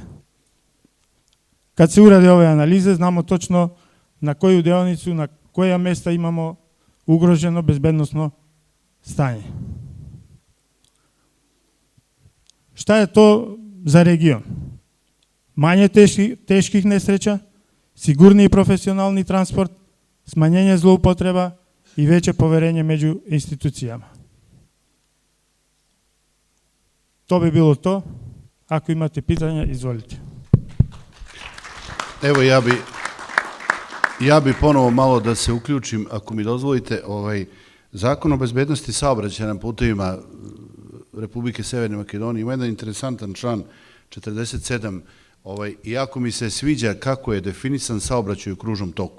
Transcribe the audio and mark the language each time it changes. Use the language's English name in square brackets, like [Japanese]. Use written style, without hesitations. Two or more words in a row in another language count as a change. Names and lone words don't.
[Macedonian] Кад се уради овие анализи, знамо точно на која деоницу, на која места имамо угрожено безбедносно стање. [Serbian] Шта е то за регион? Мање тешких несреќа, сигурни и професионални транспорт, смањење злоупотреба i veće poverenje među institucijama. To bi bilo to. Ako imate pitanja, izvolite. Evo ja bi ponovo malo da se uključim, ako mi dozvolite, Zakon o bezbednosti saobraćaja na putevima Republike Severne Makedonije ima jedan interesantan član 47, iako mi se sviđa kako je definisan saobraćaj u kružnom toku.